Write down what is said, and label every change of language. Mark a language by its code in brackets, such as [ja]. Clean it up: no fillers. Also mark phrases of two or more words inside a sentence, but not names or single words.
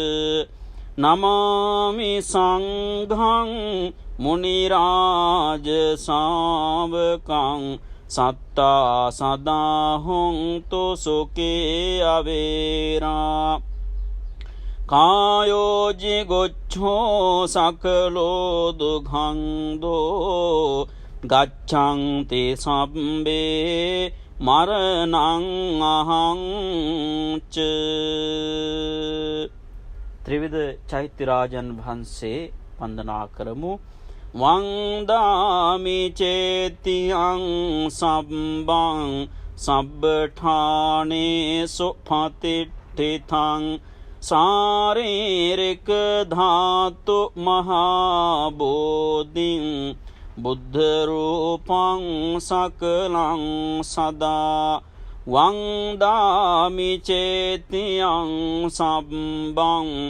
[pi] නමාමි සංඝං මුනි රාජ ශාවකං සත්තා සදා හොන්තු සුඛේ අවේරා කායෝ ජිගොච්ඡෝ සකලෝ දුඝංදෝ ගච්ඡන්ති සබ්බේ මරණං [si] අහංච ත්‍රිවිධ චෛත්‍යරාජන් වහන්සේ වන්දනා කරමු [pi] වන්දාමි චේතියං සබ්බං සබ්බඨානේසු පතිට්ඨිතං සාරීරික ධාතු මහා බෝධින් බුද්ධ රූපං සකලං සදා වන්දාමි චේතියං සබ්බං